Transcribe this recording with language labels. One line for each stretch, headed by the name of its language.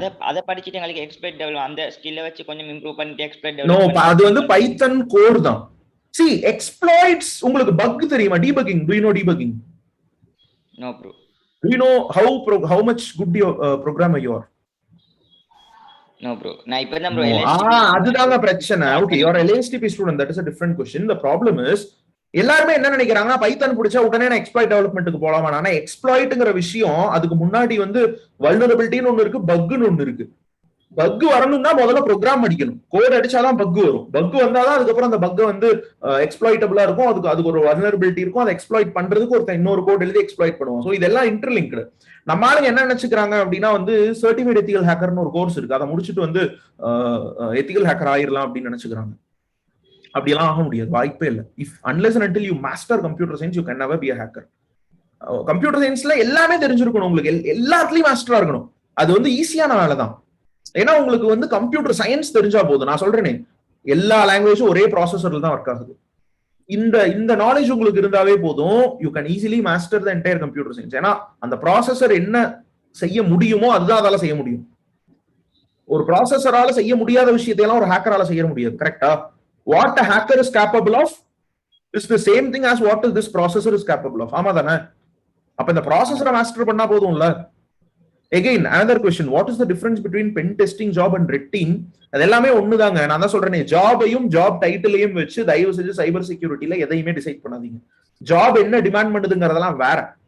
Tamil: அத படிச்சிட்டு எங்களுக்கு எக்ஸ்பிளைட் டெவலப் அந்த ஸ்கில்ல வச்சு கொஞ்சம் இம்ப்ரூவ் பண்ணிட்டு எக்ஸ்பிளைட் டெவலப். நோ, அது வந்து பைத்தன் கோர் தான்.
English: see exploits,
Tamil: உங்களுக்கு பக் தெரியுமா?
English: debugging, do you know debugging? No bro. Do you know how much good programmer you are? No bro, நான் இப்பதான் bro
Tamil: அதுதாங்க பிரச்சனை.
English: okay, you are a LSTP student, that is a different question. The problem is
Tamil: எல்லாருமே என்ன நினைக்கிறாங்கன்னா, Python பிடிச்சா உடனே நான் எக்ஸ்ப்ளாய்ட் டெவலப்மெண்ட்டுக்கு போலாமா? ஆனா எக்ஸ்ப்ளாய்ட்ங்கிற விஷயம் அதுக்கு முன்னாடி வந்து வல்னரபிலிட்டின்னு ஒண்ணு இருக்கு, பக்குன்னு ஒண்ணு இருக்கு. பக் வரணும்னா முதல்ல ப்ரோக்ராம் அடிக்கணும், கோட் அடிச்சாதான் பக் வரும். பக் வந்தாதான் அதுக்கப்புறம் அந்த பக் வந்து எக்ஸ்ப்ளாய்டபிளா இருக்கும். அதுக்கு ஒரு வல்னரபிலிட்டி இருக்கும். அதை எக்ஸ்ப்ளாய்ட் பண்றதுக்கு ஒருத்தன் இன்னொரு கோட் எழுதி எக்ஸ்ப்ளாய்ட் பண்ணுவோம். ஸோ இதெல்லாம் இன்டர்லிங்க்டு. நம்ம ஆளுங்க என்ன நினைச்சுக்கிறாங்க அப்படின்னா, வந்து சர்டிஃபைட் எத்திக்கல் ஹேக்கர்னு ஒரு கோர்ஸ் இருக்கு, அதை முடிச்சுட்டு வந்து எத்திக்கல் ஹேக்கர் ஆயிரலாம் அப்படின்னு நினைச்சுக்கிறாங்க. அப்படியெல்லாம் ஆக முடியாது, வாய்ப்பே இல்லை.
English: unless and until you master computer science, you can never be a hacker.
Tamil: Computer சயின்ஸ்ல எல்லாமே தெரிஞ்சிருக்கணும், உங்களுக்கு எல்லாத்துலயும் மாஸ்டரா இருக்கணும். அது வந்து ஈஸியான வேலை தான். ஏன்னா உங்களுக்கு வந்து கம்ப்யூட்டர் சயின்ஸ் தெரிஞ்சா போதும். நான் சொல்றேனே, எல்லா லாங்குவேஜும் ஒரே ப்ராசஸர்ல தான் ஒர்க் ஆகுது. இந்த நாலேஜ் உங்களுக்கு இருந்தாவே போதும்,
English: You can easily master the entire computer science.
Tamil: ஏன்னா அந்த ப்ராசஸர் என்ன செய்ய முடியுமோ அதுதான் அதால செய்ய முடியும். ஒரு ப்ராசஸரால செய்ய முடியாத விஷயத்தையெல்லாம் ஒரு ஹேக்கரால செய்ய முடியாது. கரெக்டா?
English: What a hacker is capable of is the same thing as what this processor is capable of.
Tamil: ஆமா தானே? அப்ப இந்த ப்ராசஸரை மாஸ்டர் பண்ணா போதும்ல.
English: Again, another question, what is the difference between pen testing job and red team?
Tamil: அது எல்லாமே ஒண்ணுதாங்க. நான் தான் சொல்றேனே, ஜாபையும் ஜாப் டைட்டிலையும் வச்சு தயவு செஞ்சு சைபர் செக்யூரிட்டில எதையுமே டிசைட் பண்ணாதீங்க. ஜாப் என்ன டிமாண்ட் பண்ணுதுங்கிறதெல்லாம் வேற.